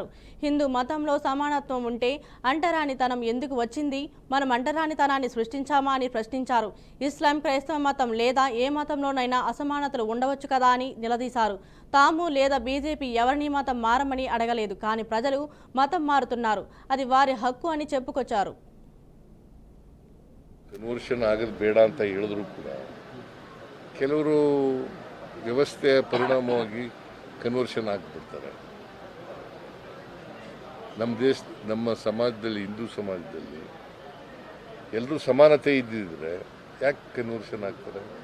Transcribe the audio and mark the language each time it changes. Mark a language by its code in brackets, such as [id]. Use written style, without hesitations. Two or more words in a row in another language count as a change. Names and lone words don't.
[te] హిందూ మతంలో సమానత్వం ఉంటే అంటరానితనం ఎందుకు వచ్చింది? మనం అంటరానితనాన్ని సృష్టించామా అని ప్రశ్నించారు. ఇస్లాం, క్రైస్తవ మతం లేదా ఏ మతంలోనైనా అసమానతలు ఉండవచ్చు కదా అని నిలదీశారు. తాము లేదా బీజేపీ ఎవరిని మతం మారమని అడగలేదు, కానీ ప్రజలు మతం మారుతున్నారు, అది వారి హక్కు అని చెప్పుకొచ్చారు. [kn] ಕನ್ವರ್ಷನ್ ಆಗೋದು ಬೇಡ ಅಂತ ಹೇಳಿದ್ರು ಕೂಡ ಕೆಲವರು ವ್ಯವಸ್ಥೆಯ ಪರಿಣಾಮವಾಗಿ ಕನ್ವರ್ಷನ್ ಆಗಿಬಿಡ್ತಾರೆ. ನಮ್ಮ ಸಮಾಜದಲ್ಲಿ, ಹಿಂದೂ ಸಮಾಜದಲ್ಲಿ ಎಲ್ಲರೂ ಸಮಾನತೆ ಇದ್ದಿದ್ರೆ ಯಾಕೆ ಕನ್ವರ್ಷನ್ ಆಗ್ತಾರೆ?